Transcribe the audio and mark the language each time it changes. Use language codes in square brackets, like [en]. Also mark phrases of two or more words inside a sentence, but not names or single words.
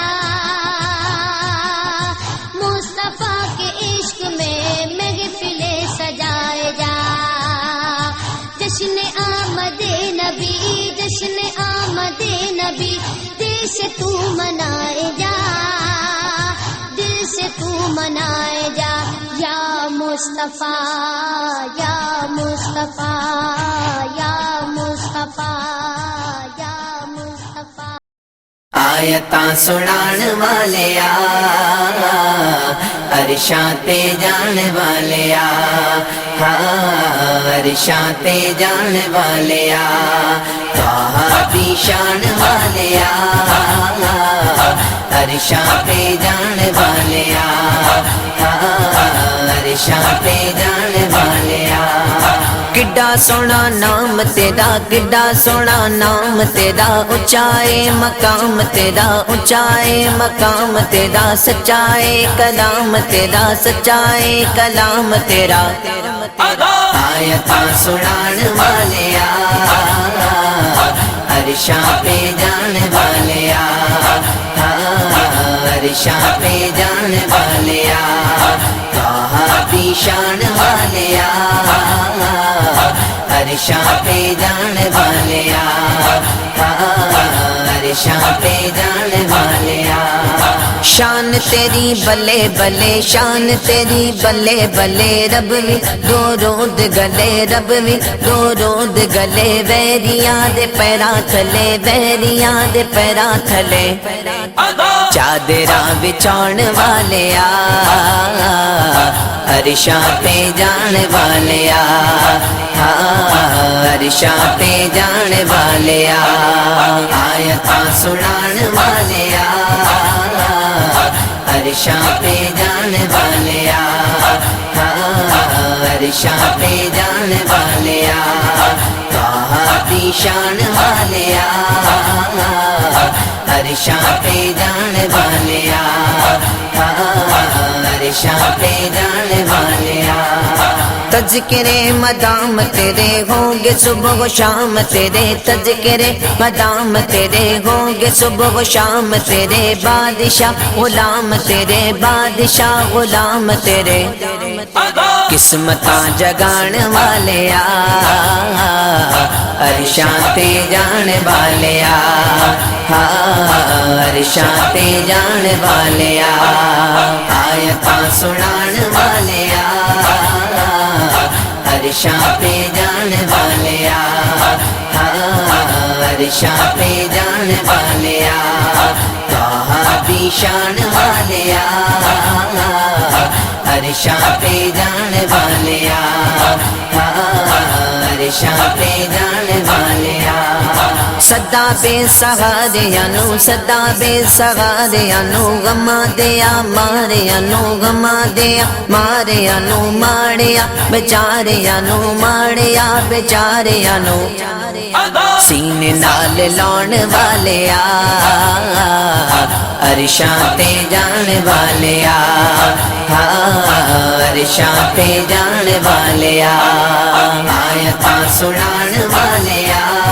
[ur] مصطفیٰ کے عشق میں محفلیں سجائے جا، جشن آمد نبی، جشن آمد نبی، دل سے تو منائے جا، دل سے تو منائے جا، یا مصطفیٰ یا مصطفیٰ یا مصطفیٰ یا مصطفیٰ، [pa] آیتاں سنان والیا، عرشاں تے جان والیا، عرشاں تے جان والیا، طٰہٰ دی شان والیا، عرشاں تے جان والیا، عرشاں تے جان والیا، کڈا سونا نام تیرا کڈا سونا نام تیرا اونچائے مقام تیرا اونچائے مقام تیرا سچائے کلام تیرا سچائے کلام تیرا آیتاں سنان والیا عرشاں پہ جان والیا عرشاں پہ جان والیا دی شان والیا عرشاں پہ جان والیا عرشاں پہ جان والیا شان تیری بلے بلے شان تیری بلے بلے رب وی دو رود گلے رب وی دو رود گلے ویریاں دے پیراں تھلے ویریاں دے پیراں تھلے چادراں بچھاؤن والیا عرشاں پہ جان والیا عرشاں پہ جان والیا آیتاں سنان والیا عرشاں پہ جان والیا عرشاں پہ جان والیا دی شان والیا عرشاں پہ جان والیا عرشاں پہ جان والیا تذکرے مدام تیرے [ur] ہوں گے صبح و شام تیرے [pa] تذکرے مدام تیرے [ur] ہوں گے صبح و شام تیرے [pa] بادشاہ غلام تیرے بادشاہ غلام تیرے قسمتاں جگان والیا عرشاں پہ جان والیا عرشاں پہ جان والیا آیتاں سنان والیا عرشاں پہ جان والیا عرشاں پہ جان والیا دی شان والیا عرشاں پہ جان والیا عرشاں پہ جان والیا صدا بے سہاریاں نو صدا بے سہاریاں نو غما دیا ماریاں نو غما دیا ماریاں نو ماڑیا بیچاریاں نو ماڑیا بیچاریاں نو سینے نال لاؤن والیا عرشاں تے جان والیا عرشاں تے جان والیا آیتاں سنان والیا